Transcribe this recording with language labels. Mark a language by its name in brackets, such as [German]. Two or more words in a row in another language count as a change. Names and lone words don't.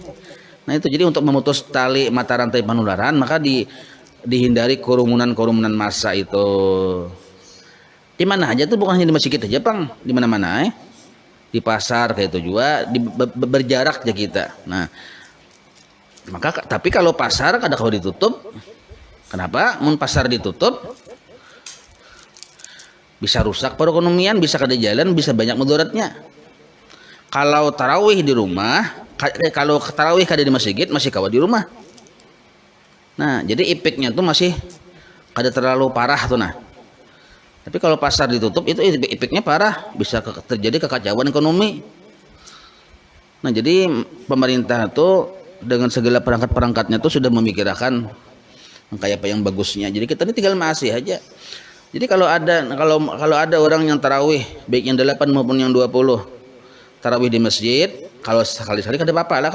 [Indonesian] Nah itu jadi untuk memutus tali mata rantai penularan maka dihindari kerumunan massa itu. Di mana aja tuh, bukan hanya di masjid aja Bang, di mana-mana di pasar kayak itu juga berjarak aja kita. Nah maka tapi kalau pasar kalau ditutup, kenapa? Mun pasar ditutup bisa rusak perekonomian, bisa kada jalan, bisa banyak mudaratnya. Kalau tarawih di rumah, kalau tarawih kada di masjid masih kawa di rumah. Nah jadi efeknya tuh masih kada terlalu parah tuh nah. Tapi kalau pasar ditutup itu efeknya parah, bisa terjadi kekacauan ekonomi. Nah jadi pemerintah tuh dengan segala perangkat-perangkatnya tuh sudah memikirkan kayak apa yang bagusnya. Jadi kita ini tinggal masih aja. Jadi kalau ada orang yang tarawih baik yang 8 maupun yang 20 tarawih di masjid, kalau sekali-sekali kada apa-apa lah.